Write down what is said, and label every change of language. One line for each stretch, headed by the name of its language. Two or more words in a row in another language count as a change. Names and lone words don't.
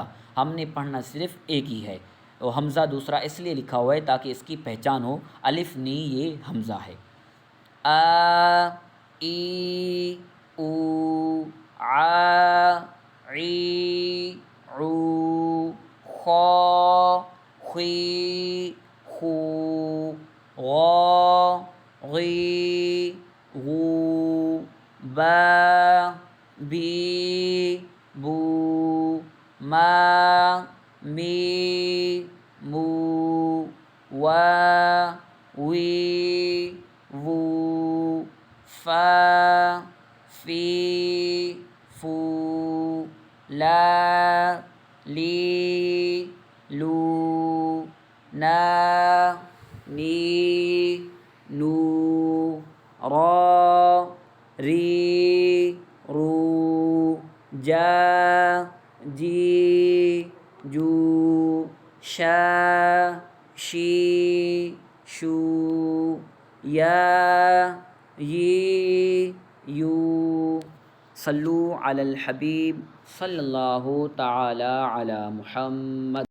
Urdu: ہم نے پڑھنا صرف ایک ہی ہے، وہ حمزہ دوسرا اس لیے لکھا ہوا ہے تاکہ اس کی پہچان ہو، الف نہیں، یہ حمزہ ہے۔
Arabic: آ ای او، آ عی عو، خا خی خو، غا غی غو، با بی بو، ما می مو، وا وی وو، فا فی فو، لا لی لو، نا نی نو، را ری رو، جا جی جو، شا شی شو، یا یی یو۔ صلو علی الحبیب صلی اللہ تعالی علی محمد۔